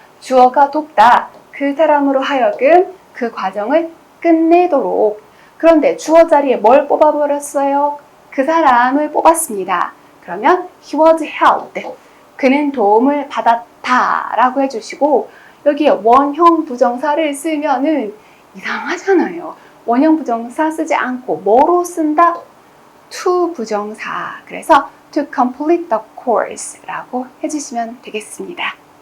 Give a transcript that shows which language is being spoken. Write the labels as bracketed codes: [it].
[ko] 주어가 돕다. 그 사람으로 하여금 그 과정을 끝내도록. 그런데 주어 자리에 뭘 뽑아버렸어요? 그 사람을 뽑았습니다. 그러면 [en] he was helped. [ko] 그는 도움을 받았다 라고 해주시고 여기에 원형 부정사를 쓰면은 이상하잖아요. 원형 부정사 쓰지 않고 뭐로 쓴다? to 부정사. 그래서 [en] to complete the course [ko] 라고 해주시면 되겠습니다.